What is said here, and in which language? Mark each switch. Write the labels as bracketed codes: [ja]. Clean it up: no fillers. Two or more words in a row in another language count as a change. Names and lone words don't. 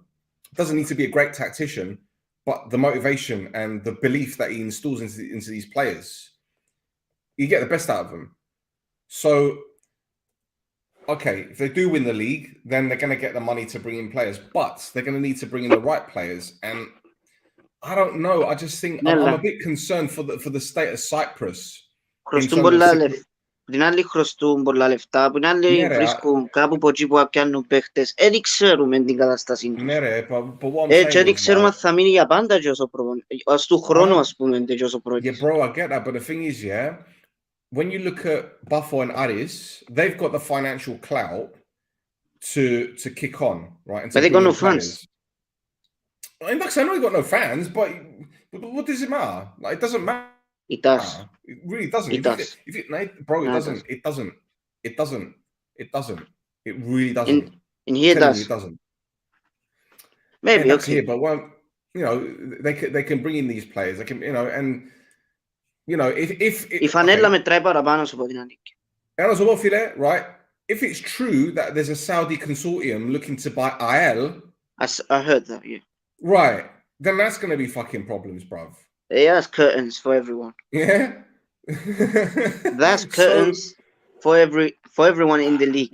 [en] Doesn't need to be a great tactician, but the motivation and the belief that he installs into these players, you get the best out of them. So, okay, if they do win the league, then they're going to get the money to bring in players, but they're going to need to bring in the right players. And I don't know. I just think I'm a bit concerned for the state of Cyprus. [el] Χρωστούν πολλά λεφτά. Την άλλη χρωστούν πολλά λεφτά. Από την άλλη βρίσκουν κάπου από εκεί που πιάνουν παίχτες. Δεν ξέρουμε την κατάσταση τους. Έτσι δεν ξέρουμε αν θα μείνει για πάντα και όσο προπονητής. Ας του χρόνου ας πούμε και όσο προπονητής. [en] Yeah, bro, I get that. But the thing is, yeah, when you look at Buffo and Aris, they've got the financial clout to kick on, right? And but they got no fans. I mean, I know you got no fans, but what does it matter? Like, it doesn't matter. It does. It really doesn't. It does. Bro, it doesn't. It doesn't. It doesn't. It doesn't. It really doesn't. In here it does. It doesn't. Maybe okay. Here, but well, you know, they can bring in these players. They can, you know, and you know, if [el] η φανέλα μετράει παραπάνω από την ανήκει. [en] Right? If it's true that there's a Saudi consortium looking to buy IL, I heard that, yeah. Right, then that's going to be fucking problems, bruv. Yeah, that's curtains for everyone. Yeah, that's curtains for everyone in the league.